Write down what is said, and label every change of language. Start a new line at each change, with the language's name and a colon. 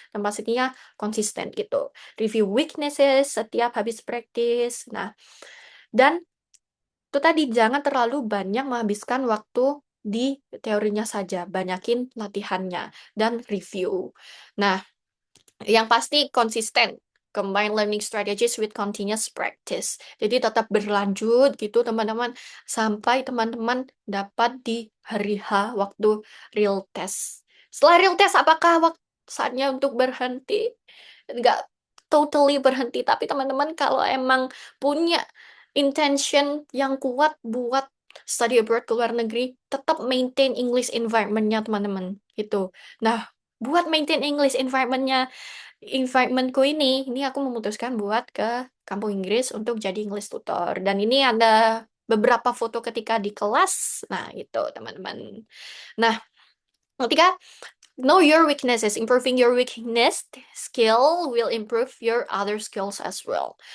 Indonesian: Dan pastinya konsisten gitu.
English: Review weaknesses
Indonesian: setiap habis practice. Nah, dan itu tadi jangan terlalu banyak menghabiskan waktu di teorinya saja. Banyakin latihannya dan review. Nah, yang pasti konsisten.
English: Combine learning strategies with continuous practice.
Indonesian: Jadi tetap berlanjut gitu teman-teman. Sampai teman-teman dapat di hari H waktu real test. Setelah real test, apakah saatnya untuk berhenti? Nggak totally berhenti. Tapi teman-teman kalau emang punya intention yang kuat buat study abroad ke luar negeri, tetap
English: maintain English environment-nya
Indonesian: teman-teman. Gitu. Nah, buat maintain English environmentku ini aku memutuskan buat ke kampung Inggris untuk jadi English tutor. Dan ini ada beberapa foto ketika di kelas. Nah, itu teman-teman. Nah, ketika
English: know your weaknesses, improving your weakness skill will improve your other skills as well.